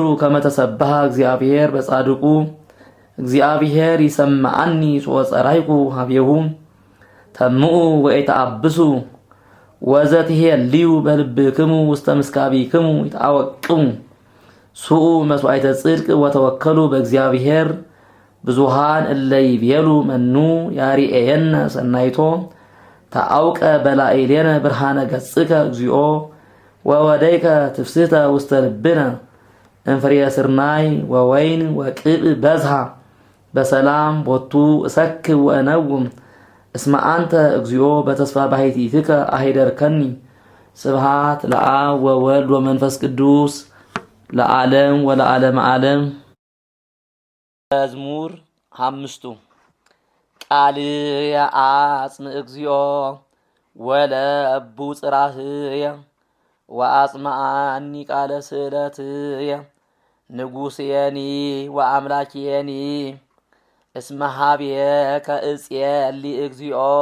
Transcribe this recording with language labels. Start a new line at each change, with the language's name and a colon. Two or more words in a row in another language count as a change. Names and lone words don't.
Geez: ከመ ተሰብሐ እግዚአብሔር በጻድቁ እግዚአብሔር ይሰምዓኒ ሶበ ጸራይኩ ሀቤሁ ተምኡ ወኢተአብሱ ወዘትሄልዩ በልብክሙ ውስተ ምስካቢክሙ ይትዓወቅሙ ሱኡ መስዋዕተ ጽድቅ ወተወከሉ በእግዚአብሔር ብዙሃን እለ ይቤሉ መኑ ያርእየነ ሰናይቶ ተአውቀ በላዕሌነ ብርሃነ ገጽከ እግዚኦ ወወደይከ ትፍስሕተ ውስተ ልብነ እንፍሬየ ስርናይ ወወይን ወቅብ በዝሃ በሰላም ቦቱ እሰክር ወእነውም እስመ አንተ እግዚኦ በተስፋ ባሕቲትከ አሂደርከኒ ስብሐት ለአብ ወወልድ ወመንፈስ ቅዱስ ለዓለም ወለዓለመ ዓለም። መዝሙር 5 ቃልየ አጽምዕ እግዚኦ ወለቡ ጽራህየ ወአጽምዓኒ ቃለ ስእለትየ ንጉሥየኒ ወአምላክየኒ እስመ ሀቤከ እጼሊ እግዚኦ